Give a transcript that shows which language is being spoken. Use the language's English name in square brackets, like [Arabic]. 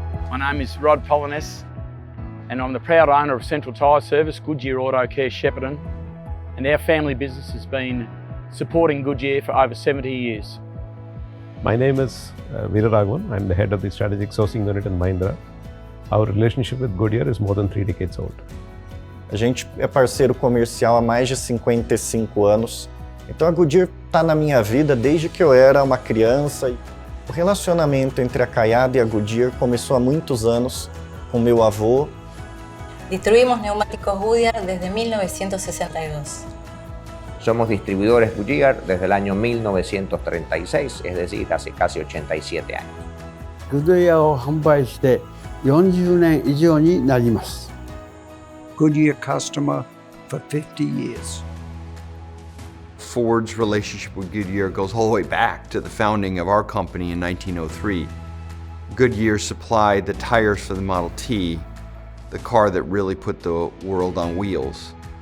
[English] My name is Rod Polynes, and I'm the proud owner of Central Tyre Service, Goodyear Auto Care Shepparton, and our family business has been supporting Goodyear for over 70 years. My name is Veeraraghavan. I'm the head of the strategic sourcing unit in Mahindra. Our relationship with Goodyear is more than 3 decades old. [Portuguese] A gente é parceiro comercial há mais de 55 anos. Então a Goodyear está na minha vida desde que eu era uma criança. O relacionamento entre a Caiada e a Goodyear começou há muitos anos com meu avô. [Spanish] Distribuimos neumáticos Goodyear desde 1962. Somos distribuidores Goodyear desde el año 1936, es decir, hace casi 87 años. [Japanese] Goodyearを販売して40年以上になります。 [English] Goodyear customer for 50 years. Ford's relationship with Goodyear goes all the way back to the founding of our company in 1903. Goodyear supplied the tires for the Model T, the car that really put the world on wheels.